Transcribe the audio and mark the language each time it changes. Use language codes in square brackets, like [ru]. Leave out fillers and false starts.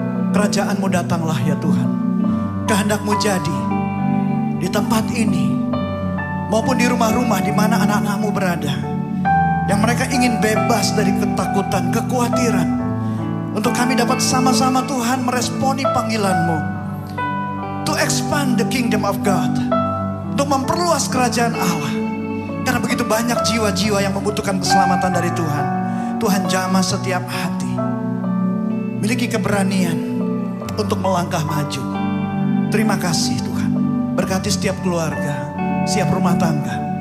[id] Kerajaanmu datanglah ya Tuhan. Kehendak-Mu jadi di tempat ini maupun di rumah-rumah di mana anak-anak-Mu berada. Yang mereka ingin bebas dari ketakutan, kekhawatiran. Untuk kami dapat sama-sama Tuhan meresponi panggilan-Mu. [en] To expand the kingdom of God. [id] Untuk memperluas kerajaan Allah. Karena begitu banyak jiwa-jiwa yang membutuhkan keselamatan dari Tuhan. Tuhan jamah setiap hati. Miliki keberanian untuk melangkah maju. Terima kasih Tuhan. Berkati setiap keluarga, setiap rumah tangga.